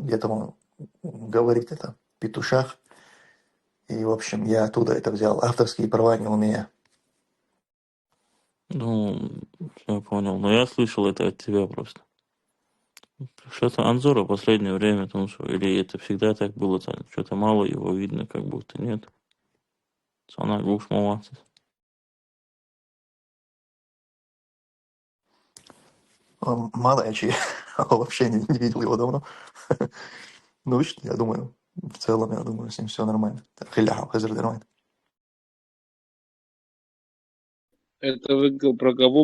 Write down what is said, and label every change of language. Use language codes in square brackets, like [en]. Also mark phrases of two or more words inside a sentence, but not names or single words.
[ru] Где-то он говорит это петушах. И, в общем, я оттуда это взял. Авторские права не у меня. Ну, я понял. Но я слышал это от тебя просто. Что-то Анзора в последнее время, потому что, или это всегда так было, что-то мало его видно, как будто нет. Цана гуш моваться. Мало я чьи, вообще не видел его давно. Ну, я думаю, в целом, я думаю, с ним все нормально. Это вы про кого?